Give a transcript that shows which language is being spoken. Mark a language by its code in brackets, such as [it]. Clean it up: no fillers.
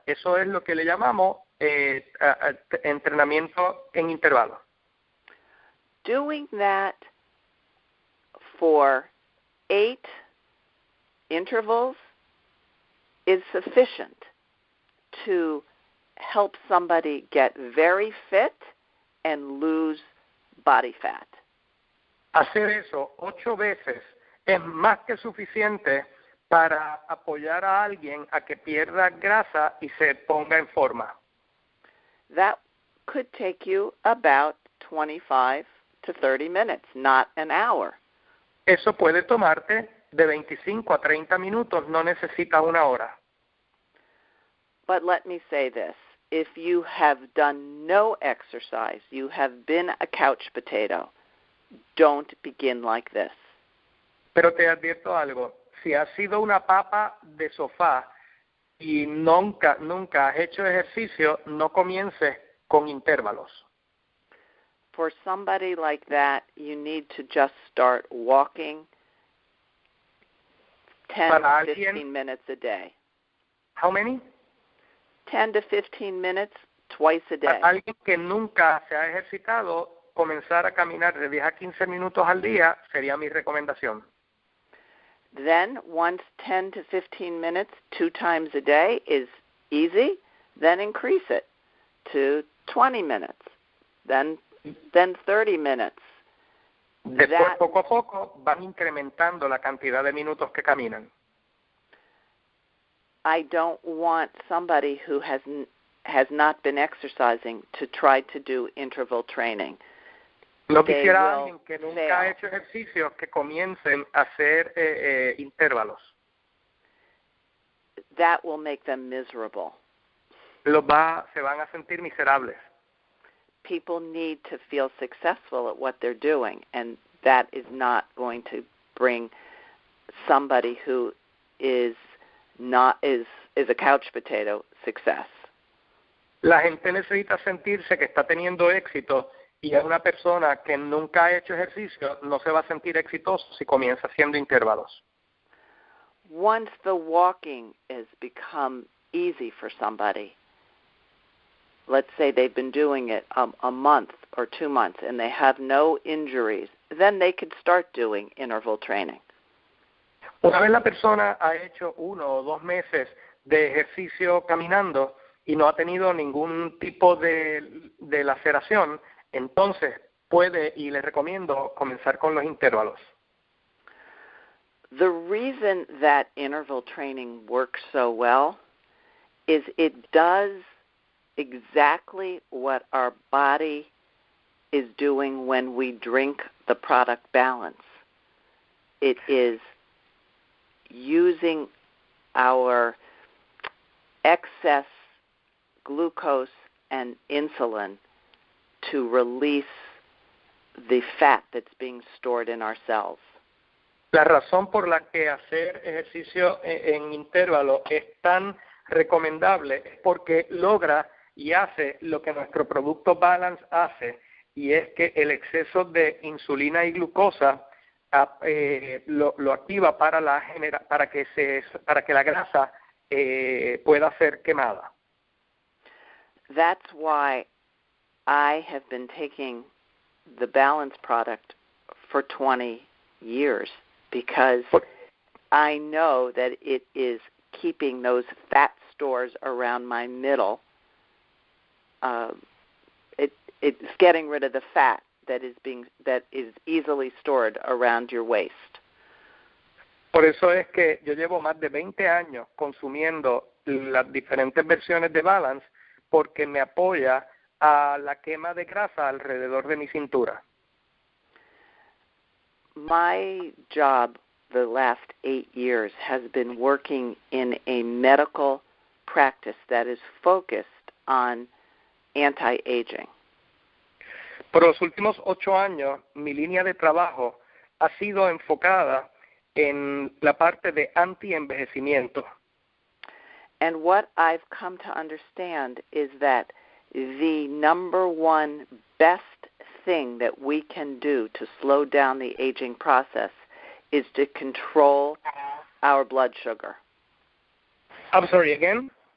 [es] Eso es lo que le llamamos entrenamiento en intervalos. [en] Doing that for 8 intervals is sufficient to help somebody get very fit and lose body fat. [es] Hacer eso 8 veces es más que suficiente para apoyar a alguien a que pierda grasa y se ponga en forma. [en] That could take you about 25 to 30 minutes, not an hour. [es] Eso puede tomarte de 25 a 30 minutos, no necesitas una hora. [en] But let me say this. If you have done no exercise, you have been a couch potato, don't begin like this. [es] Pero te advierto algo, si has sido una papa de sofá y nunca has hecho ejercicio, no comiences con intervalos. [en] For somebody like that, you need to just start walking 10 to 15 minutes a day. How many? 10 to 15 minutes twice a day. [es] Para alguien que nunca se ha ejercitado, comenzar a caminar de 10 a 15 minutos al día sería mi recomendación. [en] Then, once 10 to 15 minutes 2 times a day is easy, then increase it to 20 minutes, then 30 minutes. [es] Después, poco a poco, van incrementando la cantidad de minutos que caminan. [en] I don't want somebody who has not been exercising to try to do interval training. [es] No quisiera alguien que nunca ha hecho ejercicios que comiencen a hacer intervalos. [en] That will make them miserable. [es] Se van a sentir miserables. [en] People need to feel successful at what they're doing, and that is not going to bring somebody who is a couch potato success. [es] La gente necesita sentirse que está teniendo éxito, y es una persona que nunca ha hecho ejercicio, no se va a sentir exitoso si comienza haciendo intervalos. [en] Once the walking has become easy for somebody, let's say they've been doing it a month or 2 months and they have no injuries, then they could start doing interval training. [es] Una vez la persona ha hecho 1 o 2 meses de ejercicio caminando y no ha tenido ningún tipo de laceración, entonces puede y le recomiendo comenzar con los intervalos. [en] The reason that interval training works so well is it does exactly what our body is doing when we drink the product balance. It is using our excess glucose and insulin to release the fat that's being stored in our cells. [es] La razón por la que hacer ejercicio en intervalo es tan recomendable es porque logra y hace lo que nuestro producto Balance hace, y es que el exceso de insulina y glucosa lo activa para que la grasa pueda ser quemada. [en] That's why I have been taking the Balance product for 20 years, because I know that it is keeping those fat stores around my middle. It's getting rid of the fat that is easily stored around your waist. [es] Por eso es que yo llevo más de 20 años consumiendo las diferentes versiones de Balance, porque me apoya a la quema de grasa alrededor de mi cintura. [en] My job the last 8 years has been working in a medical practice that is focused on anti-aging. [es] Por los últimos 8 años, mi línea de trabajo ha sido enfocada en la parte de anti-envejecimiento. [en] And what I've come to understand is that the number one best thing that we can do to slow down the aging process is to control our blood sugar. I'm sorry, again?